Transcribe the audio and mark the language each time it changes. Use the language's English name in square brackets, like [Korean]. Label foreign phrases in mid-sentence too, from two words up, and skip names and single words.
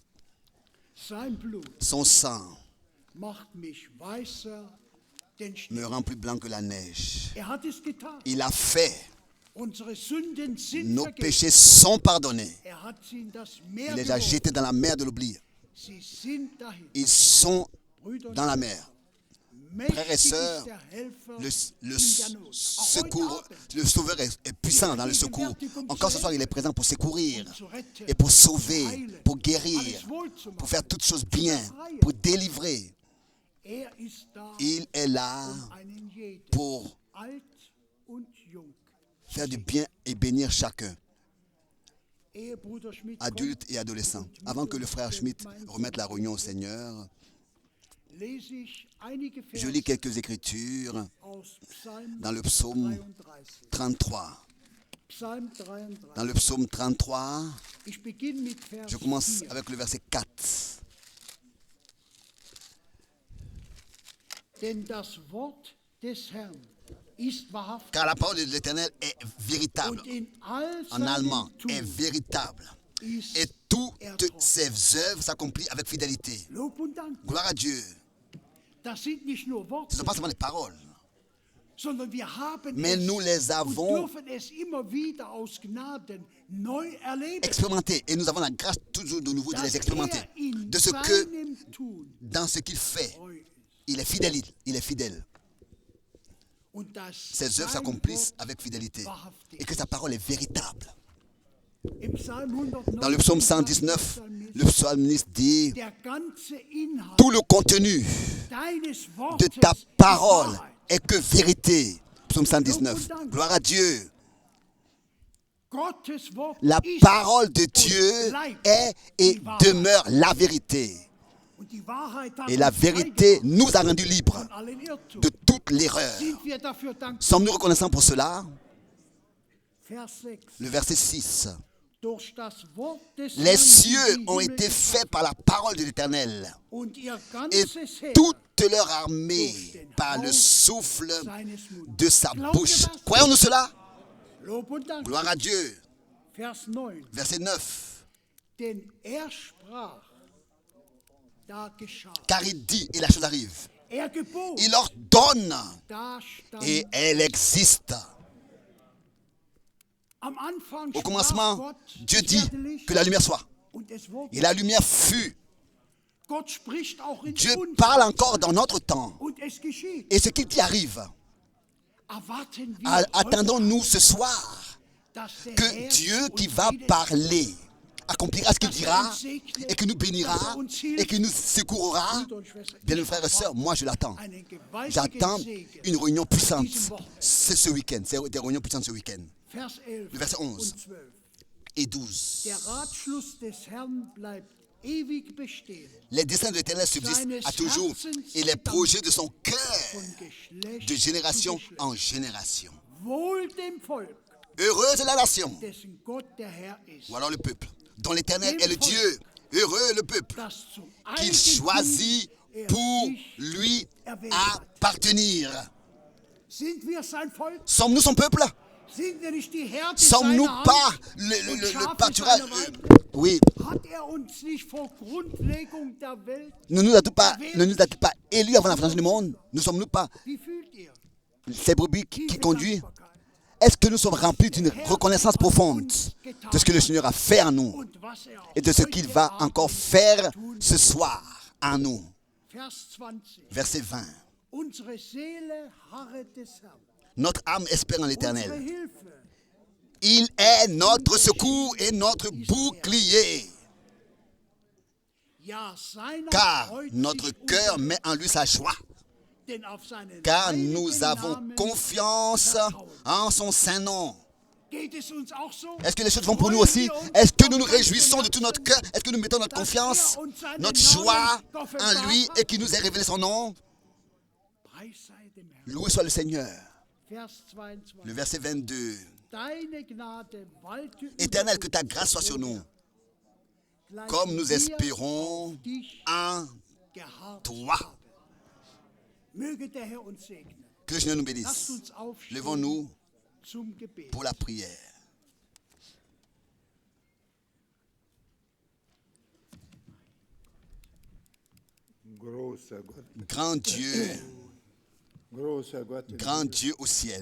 [German] Sein Blut [French] Son sang [German] macht mich weißer denn Schnee. [French] me rend plus blanc que la neige. [German] Hat es getan. [French] Il a fait. [German] Unsere Sünden sind [French] Nos [German] vergeben. [French] péchés sont pardonnés. [German] Hat sie in das Meer [French] Il les a [German] geworfen. [French] jetés dans la mer de l'oubli. [German] Sie sind dahin. [French] Ils sont [German] Brüder und [French] dans la mer. [German] Mächtig [French] Frères et sœurs, [German] ist der Helfer [French] Le [German] in der Not. Auch [French] secours, [German] heute Abend [French] le sauveur est puissant dans le secours. Encore ce soir, il est présent pour secourir et pour sauver, pour guérir, pour faire toutes choses bien, pour délivrer. [German] ist da, [French] Il est là [German] einen jeden, [French] pour [German] alt und jung. [French] faire du bien et bénir chacun, [German] Ehe Bruder Schmidt [French] adultes et adolescents. Avant que le frère Schmidt remette la réunion au Seigneur, [German] lese ich einige [French] je [German] Verse [French] lis quelques écritures [German] aus Psalm [French] dans le psaume 33. [German] Psalm 33. [French] Dans le psaume 33, [German] Ich beginne mit Vers je commence 4. [French] avec le verset 4. [German] Denn das Wort des Herrn ist wahrhaftig [French] Car la parole de l'Éternel est véritable. [German] und in all [French] En allemand, [German] seinem [French] est [German] Tun [French] véritable. [German] ist [French] Et toutes ses œuvres s'accomplissent avec fidélité. [German] Lob und Dank. [French] Gloire à Dieu. [German] Das sind nicht nur [French] Ce [German] Worte, [French] ne sont pas seulement des paroles, [German] sondern wir haben [French] mais [German] es [French] nous les [German] und [French] avons [German] dürfen es immer wieder aus Gnaden neu erleben. [French] expérimentées. Et nous avons la grâce toujours de nouveau de les expérimenter. [German] In [French] De ce que, [German] seinem Tun [French] dans ce qu'il fait, [German] treu ist. [French] il est fidèle. Il est fidèle. [German] Und dass [French] Ses œuvres [German] sein [French] s'accomplissent [German] Wort [French] avec fidélité. [German] wahrhaftig [French] Et que sa parole est véritable. [German] Im Psalm 119 [French] Dans le psaume 119, le psalmiste dit [German] der ganze Inhalt [French] tout le contenu [German] deines [French] de [German] Wortes [French] ta [German] ist [French] parole [German] Wahrheit. [French] est que vérité. Psaume 119. Gloire à Dieu. [German] Gottes Wort [French] La [German] ist [French] parole de [German] und [French] Dieu [German] bleibt [French] est et [German] die Wahrheit. [French] demeure la vérité. [German] Und die Wahrheit hat [French] Et la [German] uns [French] vérité [German] freigemacht [French] nous a rendus libres [German] von allen Irrtum. [French] de toute l'erreur. [German] Sind wir dafür dankbar? [French] Sommes-nous reconnaissants pour cela? [German] Vers 6. [French] Le verset 6. [German] Durch das Wort des [French] Les [German] Herrn [French] cieux [German] sind die [French] ont [German] Himmel [French] été faits par la parole de l'Éternel, [German] und ihr [French] et [German] ganzes Heer [French] toute leur armée par le souffle [German] seines Mundes. [French] de sa [German] Glaubt ihr [French] bouche. [German] das? [French] Croyons-nous cela? [German] Lob und Dank. [French] Gloire à Dieu. [German] Vers 9. [French] Verset 9. [German] Denn er sprach, da geschah. [French] Car il dit, et la chose arrive. [German] Er gebot, [French] Il ordonne, [German] da stand. [French] et elle existe. [German] Am Anfang [French] Au [German] sprach [French] commencement, [German] Gott, [French] Dieu [German] es [French] dit [German] werde Licht, [French] que la lumière soit. [German] und es wurde. [French] Et la lumière fut. [German] Gott spricht auch in [French] Dieu [German] uns, [French] parle encore dans notre temps. [German] und es geschieht. [French] Et ce qui dit arrive. [German] Erwarten wir heute, [French] Attendons-nous ce soir [German] dass der [French] que [German] Herr [French] Dieu [German] uns [French] qui va [German] redet, [French] parler accomplira ce qu'il dira et que nous bénira et que nous secourra. Bien, mes frères et sœurs, moi je l'attends. [German] einen gewaltigen [French] J'attends [German] Segen. [French] une réunion puissante. C'est ce week-end. C'est des réunions puissantes ce week-end. [German] Vers 11 [French] Le verset 11. [German] und 12. [French] Et 12. [German] Der Ratschluss des Herrn bleibt ewig bestehen, [French] Les desseins de l'Éternel subsistent à toujours et les projets de son cœur [German] von Geschlecht [French] de génération [German] zu Geschlecht. [French] en génération. [German] Wohl dem Volk, [French] Heureuse est la nation, [German] dessen Gott der Herr ist, [French] ou alors le peuple, dont l'Éternel est le Dieu. Heureux le peuple [German] das zum [French] qu'il [German] Eigentum [French] choisit [German] er [French] pour [German] sich [French] lui [German] erwählt hat. [French] appartenir. [German] Sind wir sein Volk? [French] Sommes-nous son peuple? [German] Sind wir nicht die Härte [French] Sommes-nous [German] seiner [French] pas [German] Hand? [French] le pâturage? Oui, [German] Hat er uns nicht vor Grundlegung der Welt? [French] ne nous a-t-il pas élus avant la fondation du monde? Ne sommes-nous pas [German] Wie fühlt ihr? [French] ces brebis qui [German] Tiefe [French] conduisent? [German] Dankbarkeit. [French] Est-ce que nous sommes remplis d'une reconnaissance profonde de ce que le Seigneur a fait en nous [German] Und was er [French] et de ce [German] heute [French] qu'il va [German] Abend [French] encore faire [German] tun [French] ce soir en nous? [German] Vers 20. [French] Verset 20. [German] Unsere Seele harret des Herrn. [French] Notre âme espère en [German] Unsere [French] l'Éternel. [German] Hilfe. [French] Il est notre secours et notre bouclier. [German] Ja, seiner [French] Car [German] freut sich [French] notre cœur met en lui sa joie. [German] denn auf seinen [French] Car [German] heiligen [French] nous avons [German] Namen [French] confiance en son saint nom. [German] geht es uns auch so? [French] Est-ce que les choses vont pour nous aussi? Est-ce que nous nous réjouissons de tout notre cœur? Est-ce que nous mettons notre confiance, notre joie en lui et qu'il nous ait révélé son nom? [German] Preis sei dem Herrn. [French] Loué soit le Seigneur. [German] Vers 22. [French] Le verset 22. [German] Deine Gnade walte über [French] Éternel, que [German] uns, [French] ta grâce soit sur nous, [German] gleich [French] comme nous [German] wir [French] espérons [German] auf dich [French] en [German] geharrt [French] toi. [German] haben. Möge der Herr uns segnen. [French] Que le Seigneur nous [German] Lasst [French] bénisse. [German] uns aufstehen [French] Levons-nous [German] zum Gebet. [French] pour la prière. [German] Großer Gott, [French] Grand Dieu au ciel.